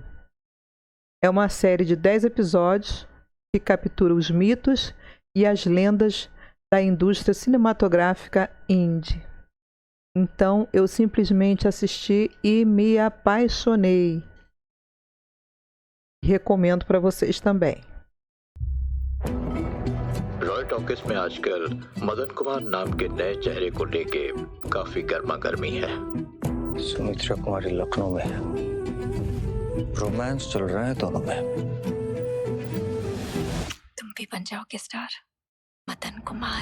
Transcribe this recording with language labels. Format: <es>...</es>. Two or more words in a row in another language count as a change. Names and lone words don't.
<pt>É uma série de 10 episódios que captura os mitos e as lendas da indústria cinematográfica indie. Então, eu simplesmente assisti e me apaixonei. Recomendo para vocês também.</pt> <hi>रॉय टॉकीज में आजकल मदन कुमार नाम के नए चेहरे को लेके काफी गर्मा गर्मी है। सुमित्रा कुमारी लखनऊ में है। रोमांस चल रहा है दोनों में। तुम भी बन जाओगे स्टार, मदन कुमार।</hi>